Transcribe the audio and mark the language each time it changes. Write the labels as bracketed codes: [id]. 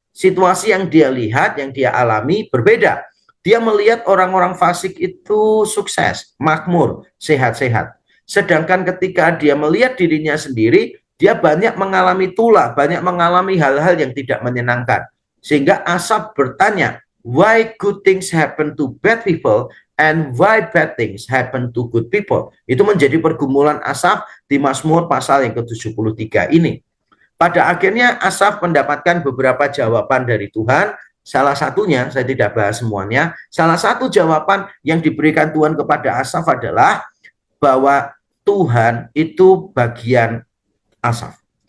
[id] Situasi yang dia lihat, yang dia alami berbeda. Dia melihat orang-orang fasik itu sukses, makmur, sehat-sehat. Sedangkan ketika dia melihat dirinya sendiri, dia banyak mengalami tulah, banyak mengalami hal-hal yang tidak menyenangkan. Sehingga Asaf bertanya, [en] why good things happen to bad people and why bad things happen to good people? [id] Itu menjadi pergumulan Asaf di Mazmur pasal yang ke-73 ini. Pada akhirnya Asaf mendapatkan beberapa jawaban dari Tuhan. Salah satunya, saya tidak bahas semuanya, salah satu jawaban yang diberikan Tuhan kepada Asaf adalah bahwa Tuhan itu bagian Asaf.